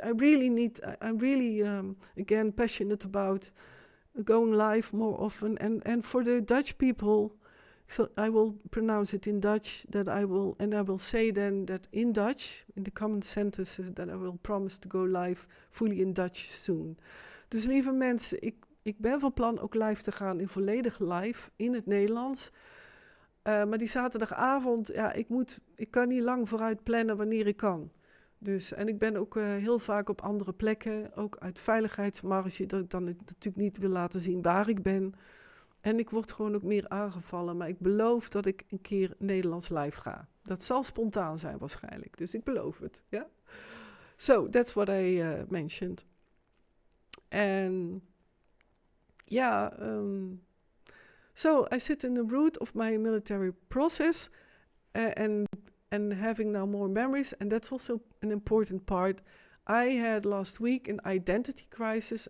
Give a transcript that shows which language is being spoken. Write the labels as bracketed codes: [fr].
[en] I'm really again passionate about going live more often, and for the Dutch people. So I will pronounce it in Dutch, I will say then that in Dutch, in the common sentences, that I will promise to go live fully in Dutch soon. [nl] Dus lieve mensen, ik ben van plan ook live te gaan in volledig live in het Nederlands. Maar die zaterdagavond, ja, ik kan niet lang vooruit plannen wanneer ik kan. Dus, en ik ben ook heel vaak op andere plekken, ook uit veiligheidsmarge, dat ik dan natuurlijk niet wil laten zien waar ik ben. En ik word gewoon ook meer aangevallen. Maar ik beloof dat ik een keer Nederlands live ga. Dat zal spontaan zijn waarschijnlijk. Dus ik beloof het. Ja? [en] So, that's what I mentioned. And yeah, so I sit in the root of my military process and having now more memories. And that's also an important part. I had last week an identity crisis.